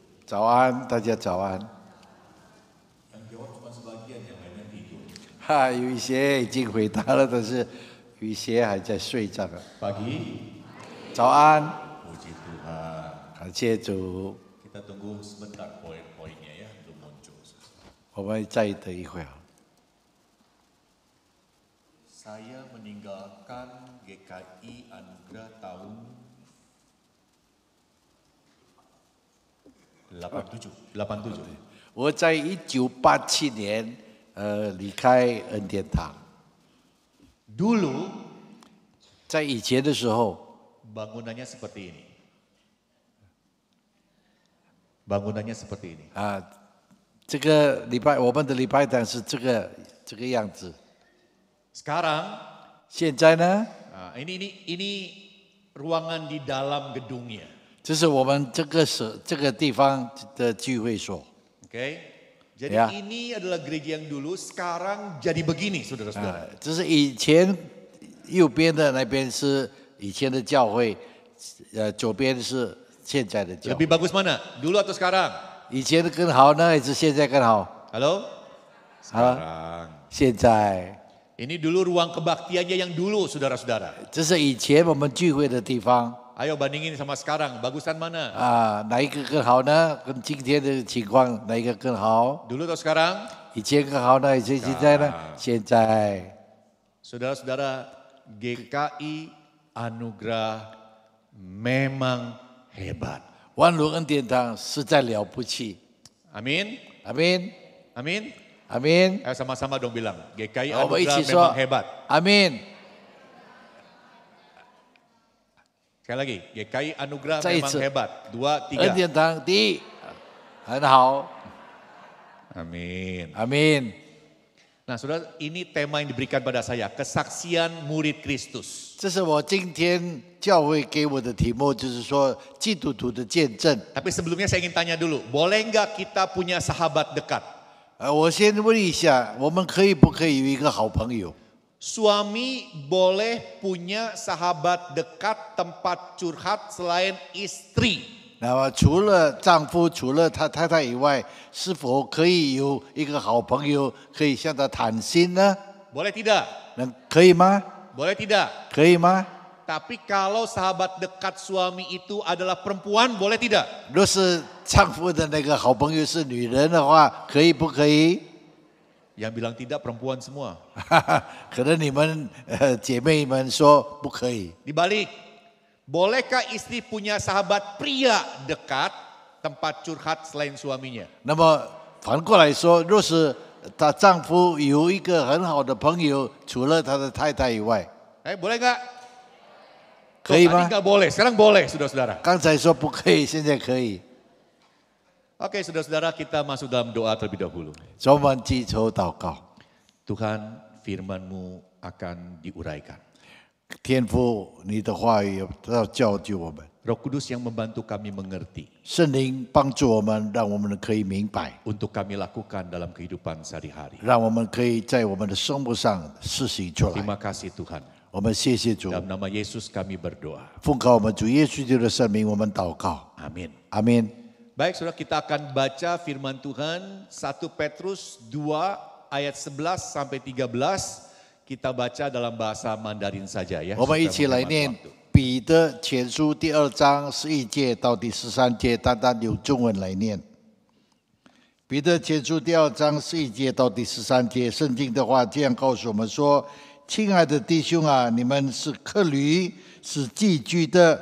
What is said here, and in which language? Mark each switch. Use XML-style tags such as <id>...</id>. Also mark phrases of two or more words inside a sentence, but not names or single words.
<zh>早安，大家早安。有一些已经回答了，但是有一些还在睡觉。</zh> <id>Pagi,</id> <zh>早安，</zh> <id>puji Tuhan.</id> <zh>感谢主，</zh> <id>Kita tunggu sebentar poin-poinnya ya belum muncul.</id> <zh>我们再等一会儿。</zh> <id>Saya meninggalkan GKI Anugerah tahun 87.</id> <zh>我在1987年离开恩典堂。</zh> <id>Dulu</id> <zh>在以前的时候，</zh> <id>bangunannya seperti ini. Bangunannya seperti ini.</id> <zh>这个我们的礼拜堂是这个样子。</zh> <id>Sekarang</id> <zh>现在呢，</zh> <id>ini ruangan di dalam gedungnya.</id> <zh>这是我们这个地方的聚会所。</zh> <id>Oke. Jadi Ya. ini adalah gereja yang dulu, sekarang jadi begini, saudara-saudara.</id> <zh>这是以前右边的那边是以前的教会，左边是现在的教会。</zh> <id>Lebih bagus mana? Dulu atau sekarang?</id> <zh>以前的更好呢，还是现在更好？</zh> <id>Halo? Sekarang.</id> <zh>现在，</zh> <id>Ini dulu ruang kebaktiannya yang dulu, saudara-saudara.</id> <zh>这是以前我们聚会的地方。</zh> <id>Ayo bandingin sama sekarang, bagusan mana?</id> <zh>哪一个更好呢？跟今天的情况哪一个更好？</zh> <id>Dulu atau sekarang?</id> <zh>以前更好呢，还是现在呢？现在，</zh> <id>Saudara-saudara, GKI Anugerah memang hebat.</id> <zh>万隆恩典堂实在了不起。</zh> <id>Amin?</id> <zh>阿门，</zh> <id>Amin?</id> <zh>阿门，</zh> <id>Ayo sama-sama dong bilang, GKI</id> <zh>我们一</zh> <id>Anugerah</id> <zh>起说</zh> <id>memang hebat.</id> <zh>阿门。</zh> <id>Sekali lagi, GKI Anugerah</id> <zh>再一</zh> <id>memang</id> <zh>次。</zh> <id>hebat. 2,</id> <zh>恩</zh> <id>3.</id> <zh>典堂第一，很好，</zh> <id>Amin.</id> <zh>阿门。</zh> <id>Nah, saudara, ini tema yang diberikan pada saya, kesaksian murid Kristus.</id> <zh>这是我今天教会给我的题目，就是说基督徒的见证。</zh> <id>Tapi sebelumnya saya ingin tanya dulu, boleh nggak kita punya sahabat dekat?</id> <zh>我先问一下，我们不可以有一个好朋友？</zh> <id>Suami boleh punya sahabat dekat tempat curhat selain istri.</id> <zh>那么除了丈夫，除了他太太以外，是否可以有一个好朋友可以向他谈心呢？</zh> <id>Boleh tidak?</id> <zh>可以吗？</zh> <id>Boleh tidak?</id> <zh>可以吗？</zh> <id>Tapi kalau sahabat dekat suami itu adalah perempuan, boleh tidak?</id> <zh>若是丈夫的那个好朋友是女人的话，可以不可以？</zh> <id>Yang bilang tidak perempuan semua.</id> <zh>可能你们姐妹们说不可以。</zh> <id>Dibalik, bolehkah istri punya sahabat pria dekat tempat curhat selain suaminya?</id> <zh>那么反过来说，若是她丈夫有一个很好的朋友，除了他的太太以外，</zh> <id>Boleh nggak?</id> <zh>可以吗？</zh> <id>Tadi nggak boleh, sekarang boleh, saudara-saudara.</id> <zh>刚才说不可以，现在可以。</zh> <id>Oke, saudara-saudara, kita masuk dalam doa terlebih dahulu.</id> <zh>所以我们记仇祷告，</zh> <id>Tuhan, firman-Mu akan diuraikan.</id> <zh>天父，你的话语要教救我们，</zh> <id>Roh Kudus yang membantu kami mengerti</id> <zh>圣灵帮助我们，让我们可以明白，</zh> <id>untuk kami lakukan dalam kehidupan sehari-hari.</id> <zh>让我们可以在我们的生活上实行出来。</zh> <id>Terima kasih Tuhan.</id> <zh>我们谢谢主，</zh> <id>Dalam nama Yesus kami berdoa.</id> <zh>奉靠我们主耶稣基督的圣名，我们祷告，</zh> <id>Amin.</id> <zh>阿门。</zh> <id>Baik, saudara, kita akan baca firman Tuhan 1 Petrus 2 ayat 11 sampai 13. Kita baca dalam bahasa Mandarin saja ya.</id> <zh>我们一起来</zh> <id>supaya</id> <zh>念</zh> <id>menghemat waktu.</id> <zh>彼得前书第2章11节到第13节，单单用中文来念。彼得前书第2章11节到第13节，圣经的话这样告诉我们说：“亲爱的弟兄啊，你们是客旅，是寄居的。</zh>